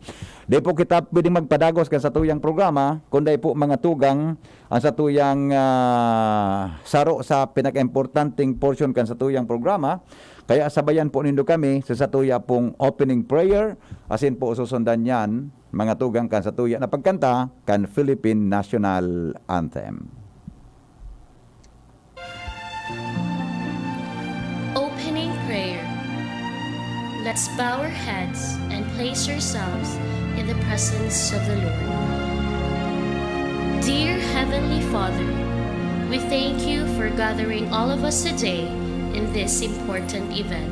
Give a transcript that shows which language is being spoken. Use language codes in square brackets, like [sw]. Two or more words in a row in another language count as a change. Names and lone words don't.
[bik] Di po kita pwedeng magpadagos kan sa tuyang programa, kundi po mga tugang ang sa tuyang saro sa pinaka-importanting portion kan sa tuyang programa. Kaya sabayan po nindo kami sa satuya pong [en] opening prayer, [bik] asin po susundan yan, mga tugang kan satuya na pagkanta kan Philippine National Anthem. [en] Let's bow our heads and place ourselves in the presence of the Lord. Dear Heavenly Father, we thank you for gathering all of us today in this important event.